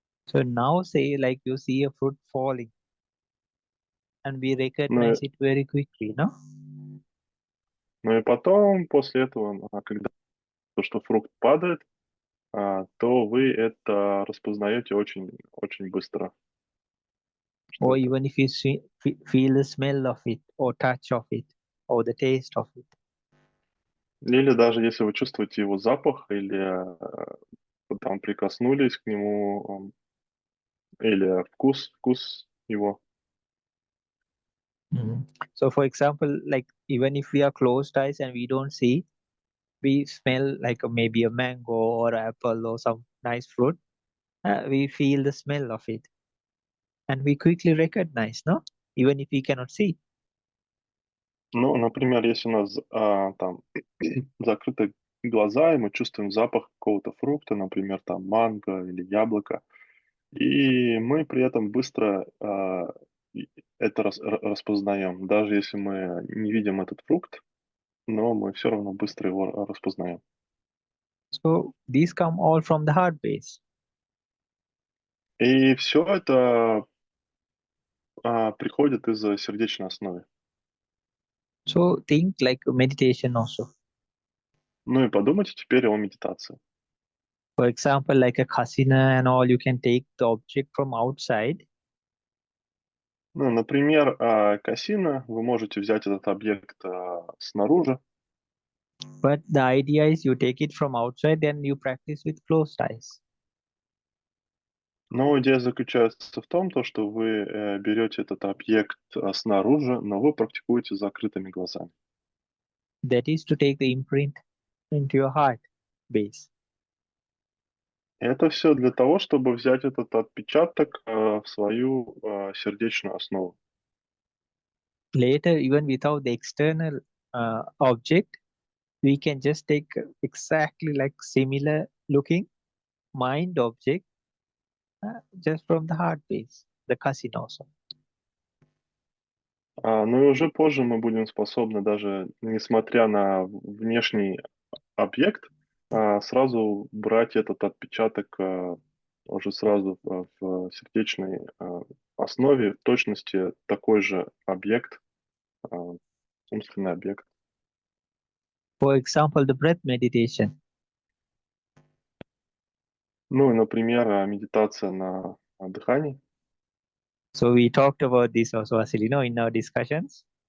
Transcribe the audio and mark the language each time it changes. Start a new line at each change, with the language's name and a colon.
English: So now say like you see a fruit falling and we Ну, recognize it very quickly, no?
Russian: ну и потом, после этого, когда то, что фрукт падает, то вы это распознаете очень, очень быстро, что
English: Or
Russian: это.
English: even if you feel the smell of it or touch of it or the taste of it.
Russian: Или даже если вы чувствуете его запах, или вы там прикоснулись к нему, или вкус его. Mhm.
English: So for example, like even if we are closed eyes and we don't see, we smell like maybe a mango or apple or some nice fruit. We feel the smell of it and we quickly recognize, no? Even if we cannot see.
Russian: Ну, например, если у нас там закрыты глаза, и мы чувствуем запах какого-то фрукта, например, там манго или яблоко, и мы при этом быстро это распознаем. Даже если мы не видим этот фрукт, но мы все равно быстро его распознаем.
English: So these come all from the heart base.
Russian: И все это приходит из сердечной основы.
English: So think like meditation also.
Russian: Ну и подумайте теперь о медитации.
English: For example, like a casino and all, you can take the object from outside.
Russian: Ну, например, кассино, вы можете взять этот объект снаружи,
English: But the idea is you take it from outside and you practice with closed eyes.
Russian: Но идея заключается в том, то, что вы берете этот объект снаружи, но вы практикуете с закрытыми глазами.
English: That is to take the imprint into your heart base.
Russian: Это все для того, чтобы взять этот отпечаток в свою сердечную основу.
English: Later, even without the external object, we can just take exactly like similar looking mind object just from the heart base, the cousin also.
Russian: Ну и уже позже мы будем способны даже, несмотря на внешний объект, сразу брать этот отпечаток уже сразу в сердечной основе, в точности такой же объект, умственный объект.
English: For example, the breath meditation.
Russian: Ну и, например, медитация на дыхании.
English: So we talked about this also, Vasilino, in our discussions.